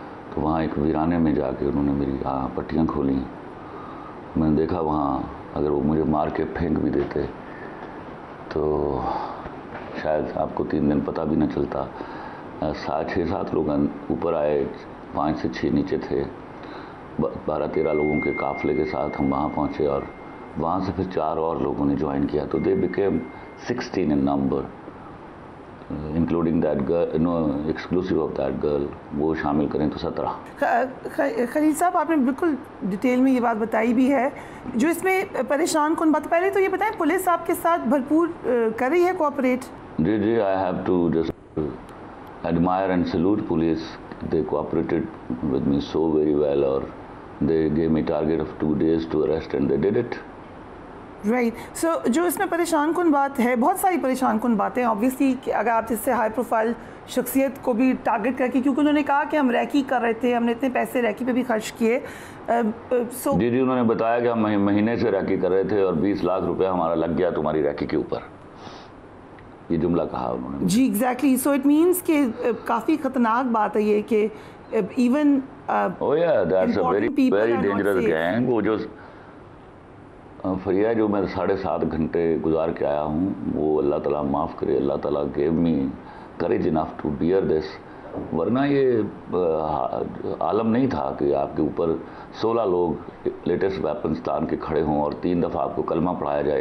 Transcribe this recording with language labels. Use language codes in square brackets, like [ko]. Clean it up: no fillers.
[ur] تو وہاں ایک ویرانے میں جا کے انہوں نے میری پٹیاں کھولیں. میں نے دیکھا وہاں اگر وہ مجھے مار کے پھینک بھی دیتے تو شاید آپ کو 3 دن پتہ بھی نہ چلتا. 6-7 لوگ اوپر آئے، 5 سے 6 نیچے تھے. 12-13 لوگوں کے قافلے کے ساتھ ہم وہاں پہنچے، اور وہاں سے پھر 4 اور لوگوں نے جوائن کیا. [en] تو they became 16 in number, including that girl, no exclusive of that girl, [ur] وہ شامل کریں تو 17. خلیل صاحب، آپ نے بالکل ڈیٹیل میں یہ بات بتائی بھی ہے. جو اس میں پریشان کن بات، پہلے تو یہ بتائیں پولیس آپ کے ساتھ بھرپور کر رہی ہے cooperate? [en] جی I have to just admire and salute police. They cooperated with me so very well, اور they gave me target of 2 days to arrest and they did it. Right. [ur] So جو اس میں پریشان کن بات ہے، بہت ساری پریشان کن باتیں obviously، کہ اگر آپ اس سے ہائی پروفائل شخصیت کو بھی ٹارگٹ کر کے، کیونکہ انہوں نے کہا کہ ہم ریکی کر رہے تھے، ہم نے اتنے پیسے ریکی پہ بھی خرچ کیے. جی انہوں نے بتایا کہ ہم مہینے سے ریکی کر رہے تھے اور 20 لاکھ روپے ہمارا لگ گیا تمہاری ریکی کے اوپر. یہ جملہ کہا انہوں نے. [en] جی exactly. So it means [ur] کہ کافی خطرناک بات ہے یہ کہ even [en] That's a very dangerous gang. [ur] وہ جو فریہ جو میں 7.5 گھنٹے گزار کے آیا ہوں، وہ اللہ تعالیٰ معاف کرے، اللہ تعالیٰ [en] Give me courage enough to bear this. [ur] ورنہ یہ عالم نہیں تھا کہ آپ کے اوپر 16 لوگ لیٹسٹ ویپنس تان کے کھڑے ہوں اور 3 دفعہ آپ کو کلمہ پڑھایا جائے.